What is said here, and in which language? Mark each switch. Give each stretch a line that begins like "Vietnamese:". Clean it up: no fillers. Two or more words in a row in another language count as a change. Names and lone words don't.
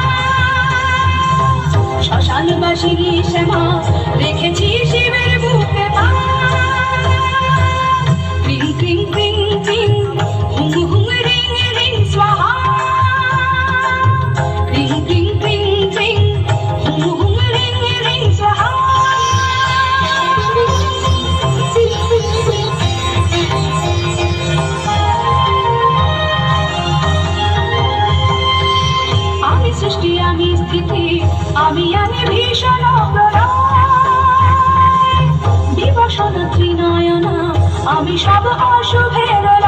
Bangla: শ্মশান বাসিনী শ্যামা রেখেছি শিবের বুকে পা
Sanskrit: ক্রিং ক্রিং ক্রিং ক্রিং হুং হুং রিং রিং স্বাহা ক্রিং ক্রিং ক্রিং ক্রিং হুং হুং রিং রিং স্বাহা
Bangla: সৃষ্টি আমি স্থিতি আমি ভীষণ প্রলয় বিবসন ত্রিনয়না আমি সব অশুভের